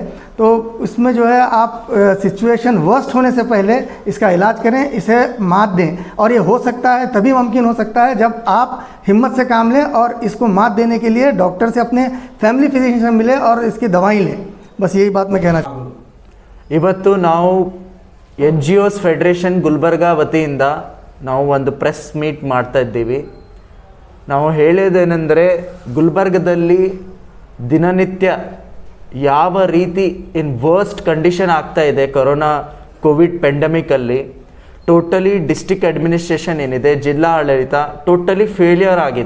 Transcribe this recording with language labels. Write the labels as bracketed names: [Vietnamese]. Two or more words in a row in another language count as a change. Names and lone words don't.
[Hindi] तो उसमें जो है आप [English] situation worst [Hindi] होने से पहले इसका इलाज करें, इसे मात दें। और ये हो सकता है, तभी मुमकिन हो सकता है जब आप हिम्मत से काम लें और इसको मात देने के लिए डॉक्टर से, अपने [English] family physician [Hindi] से मिलें और इसकी दवाई लें। बस यही बात मैं कहना चाहूँगा। [Kannada] ಇವತ್ತು ನಾವು NGOs ಫೆಡರೇಷನ್ ಗುಲ್ಬರ್ಗಾ ವತಿಯಿಂದ ನಾವು ಒಂದು [English] press meet [Kannada] ಮಾಡ್ತಾ ಇದ್ದೀವಿ. ನಾವು ಹೇಳೋದೇನೆಂದರೆ, ಗುಲ್ಬರ್ಗದಲ್ಲಿ ದಿನನಿತ್ಯ ಯಾವ ರೀತಿ [English] worst condition [Kannada] ಆಗ್ತಾ ಇದೆ ಕೊರೋನಾ ಕೋವಿಡ್ ಪೆಂಡಮಿಕಲ್ಲಿ, [English] totally district administration [Kannada] ಏನಿದೆ, ಜಿಲ್ಲಾ ಆಡಳಿತ [English] totally failure [Kannada] ಆಗಿದೆ.